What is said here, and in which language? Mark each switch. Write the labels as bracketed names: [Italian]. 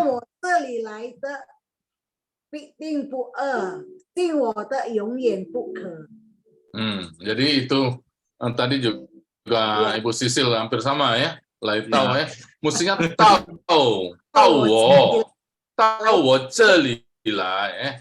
[Chinese] 我这里来的必定不饿，信我的永远不渴。 [Indonesian] Jadi itu tadi juga Ibu Sisil hampir sama ya. Lai tahu ya. Mestinya tahu [Chinese] 我这里来